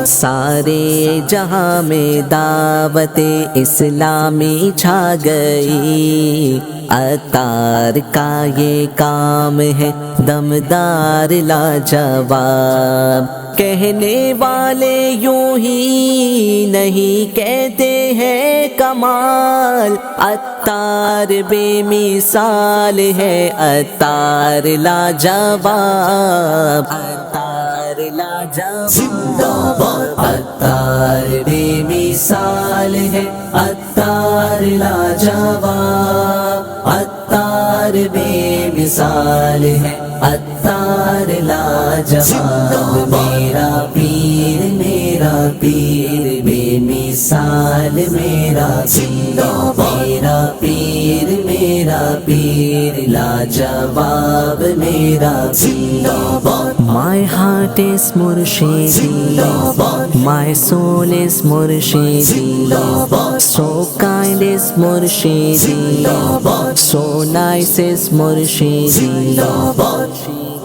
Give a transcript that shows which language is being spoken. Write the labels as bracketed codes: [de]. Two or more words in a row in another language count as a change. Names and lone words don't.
[ur] سارے جہاں میں دعوت اسلامی چھا گئی عطار کا یہ کام ہے دمدار لاجواب کہنے والے یوں ہی نہیں کہتے ہیں کمال عطار بے مثال ہے عطار لاجواب عطار لاجواب زندہ باد عطار بے مثال ہے عطار لاجواب عطار بے مثال ہے عطار لاجواب میرا پیر بے مثال میرا پیر لاجواب میرا پیر [en] My heart is Murshidi, my soul is Murshidi, so kind is Murshidi, so nice is Murshidi.